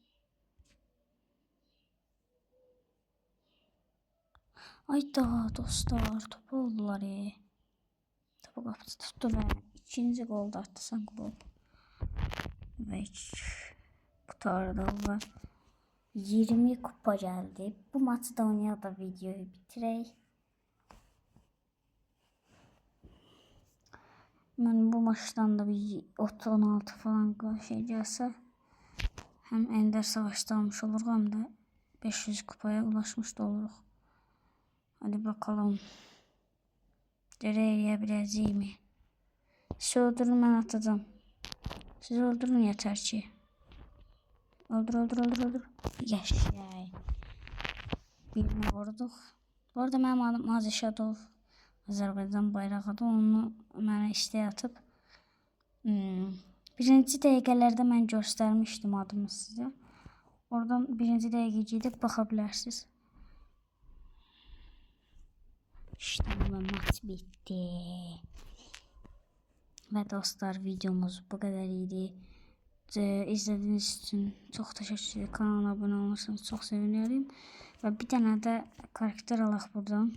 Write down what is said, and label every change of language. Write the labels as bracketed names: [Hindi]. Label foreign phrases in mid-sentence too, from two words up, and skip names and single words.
[Azerbaijani] Ayda dostlar top oldular. Topu qapıcı tuttu və ikinci gol da attı sanki bu. Və qutardı və 20 kupa geldi. Bu maçı da oynayaq da videoyu bitirək. Mən bu maçdan da bir 16 falan şey gəlsə [Turkish] hem Ender savaşta almış oluruq hem de 500 kupaya ulaşmış da oluruq. Hadi bakalım. Deneyebileceğim mi? Siz öldürün ben atacağım. Siz öldürün yeter ki. Öldür. [Azerbaijani] Yaşay. Birini vurduk. Bu arada mənim adım Azişadov. Azərbaycan bayrağıdır. Onu mənə istəyə atıb. Birinci dəqiqələrdə mən göstərmişdim adımı sizə. Oradan birinci dəqiqə gedib baxa bilərsiniz. [Turkish] İşte bu maç bitti. Ve dostlar videomuz bu kadar iyiydi. İzlediğiniz için çok teşekkür ederim. Kanala abone olursanız çok sevinirim. Ve bir tane de karakter alaq buradan.